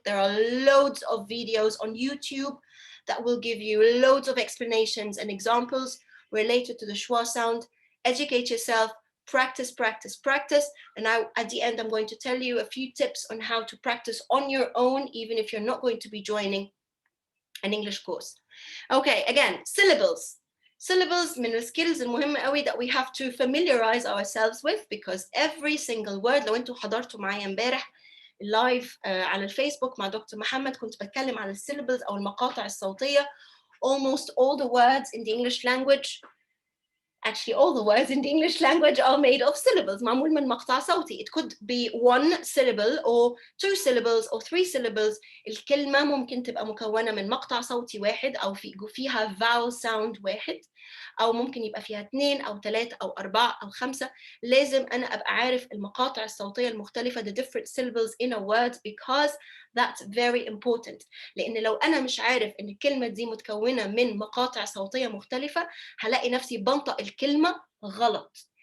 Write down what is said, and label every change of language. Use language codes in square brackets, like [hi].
[en] There are loads of videos on YouTube that will give you loads of explanations and examples related to the schwa sound. Educate yourself, practice, practice, practice. And now at the end, I'm going to tell you a few tips on how to practice on your own, even if you're not going to be joining an English course. Okay, again, syllables. [ar] Syllables من الskills المهمة قوي [en] that we have to familiarize ourselves with, because every single word, [ar] لو انتوا حضرتوا معايا امبارح اللايف على الفيسبوك مع دكتور محمد كنت بتكلم عن السيلابلز أو المقاطع الصوتية. [en] Almost all the words in the English language, actually all the words in the English language are made of syllables. [ar] معمول من مقطع صوتي. [en] It could be one syllable or two syllables or three syllables. [ar] الكلمة ممكن تبقى مكونة من مقطع صوتي واحد أو فيها vowel sound واحد، أو ممكن يبقى فيها 2 أو 3 أو 4 أو 5. لازم أنا أبقى عارف المقاطع الصوتية المختلفة, [en] the different syllables in a word, because that's very important. [ar] لأن لو أنا مش عارف إن الكلمة دي متكونة من مقاطع صوتية مختلفة هلاقي نفسي بنطق الكلمة غلط.